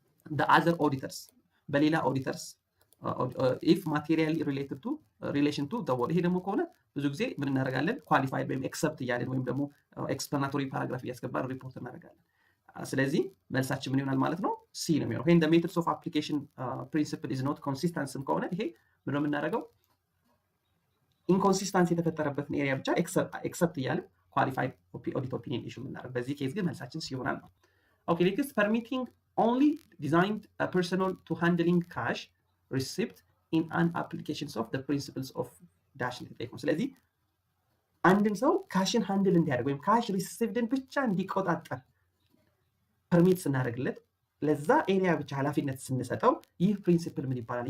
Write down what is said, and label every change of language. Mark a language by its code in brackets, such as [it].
[am] the other auditors በሌላ auditors [en] if materially related to relation to the word [am] ይሄ ደግሞ ከሆነ ብዙ ጊዜ ምን እናደርጋለን qualified ወይም except እያለን ወይም ደግሞ explanatory paragraph እያስገባን ሪፖርት እናደርጋለን። ስለዚህ መልሳችን ምን ይሆናል ማለት ነው? ሲ ነው የሚሆነው። [en] when the methods of application principle is not consistent [am] ከሆነ ይሄ ምን ነው የምናደርገው? ኢንኮንሲስተንሲ የተፈጠረበትን ኤሪያ ብቻ ኤክሰፕት እያልን qualified audit opinion issue የምናደርገው። በዚህ ኬዝ ግን መልሳችን ሲ ይሆናል ነው። [en] okay, next, permitting only designed personnel to handling cash received in an applications of the principles of dash [am] ነው። ስለዚህ አንድን ሰው ካሽን ሃንድል እንዲያደርግ ወይም ካሽ ሪሲቭድን ብቻ እንዲቆጣጠር ፐርሚት ስናደርግለት ለዛ ኤሪያ ብቻ ኃላፊነት ስንሰጠው ይህ ፕሪንሲፕል ምን ይባላል?